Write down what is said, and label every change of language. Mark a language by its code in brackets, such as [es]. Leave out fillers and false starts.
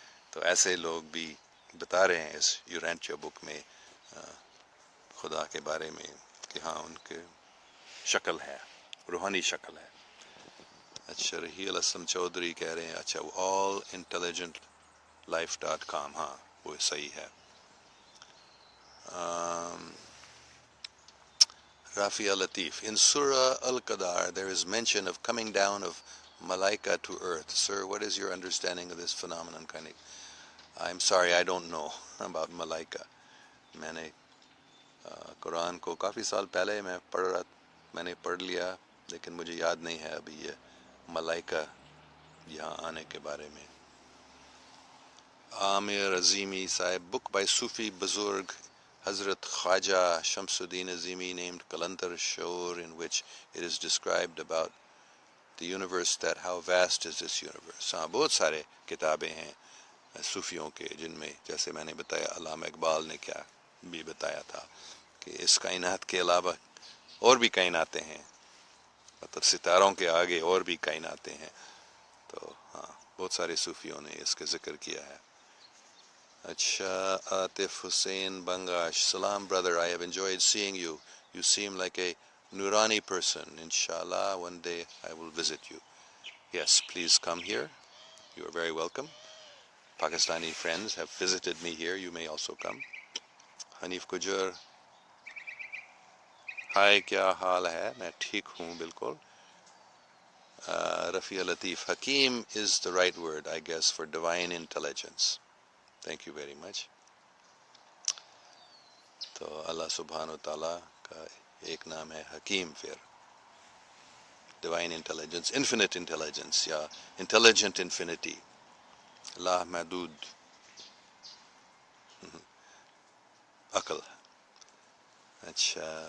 [ur] تو ایسے لوگ بھی بتا رہے ہیں اس یورانچ بک میں خدا کے بارے میں کہ ہاں ان کے شکل ہے، روحانی شکل ہے. اچھا، رحیل اسلم چودھری کہہ رہے ہیں اچھا allintelligentlife.com، ہاں وہ صحیح ہے. [en] Rafia Latif, in Surah Al-Qadar there is mention of coming down of Malaika to earth. Sir, what is your understanding of this phenomenon? I'm sorry, I don't know about Malaika. [ur] میں نے قرآن کو کافی سال پہلے میں نے پڑھ لیا، لیکن مجھے یاد نہیں ہے ابھی یہ ملائکہ یہاں آنے کے بارے میں. [en] عامر عظیمی صاحب، book by Sufi Buzurg Hazrat Khwaja Shamsuddin Azimi named Qalantar Shaur, in which it is described about the universe, that how vast is this universe. [ur] ہاں بہت سارے کتابیں ہیں صوفیوں کے جن میں جیسے میں نے بتایا علامہ اقبال نے کیا بھی بتایا تھا کہ اس کائنات کے علاوہ اور بھی کائناتیں ہیں، مطلب ستاروں کے آگے اور بھی کائناتیں ہیں. تو ہاں بہت سارے صوفیوں نے اس کا ذکر کیا ہے. [en] اچھا، عاطف حسین بنگاش، سلام brother, I have enjoyed seeing you. You seem like a Nurani person. Inshallah, one day I will visit you. Yes, please come here. You are very welcome. Pakistani friends have visited me here. You may also come. [ur] Hanif گجر، ہائے کیا حال ہے؟ میں ٹھیک ہوں بالکل. [en] Rafi Latif, hakim is the right word, I guess, for divine intelligence. Thank you very much. [ur] تو اللہ سبحانہ و تعالیٰ کا ایک نام ہے حکیم، پھر ڈیوائن انٹیلیجنس، انفینٹ انٹیلیجنس یا انٹیلیجنٹ انفینٹی، لا محدود عقل. اچھا،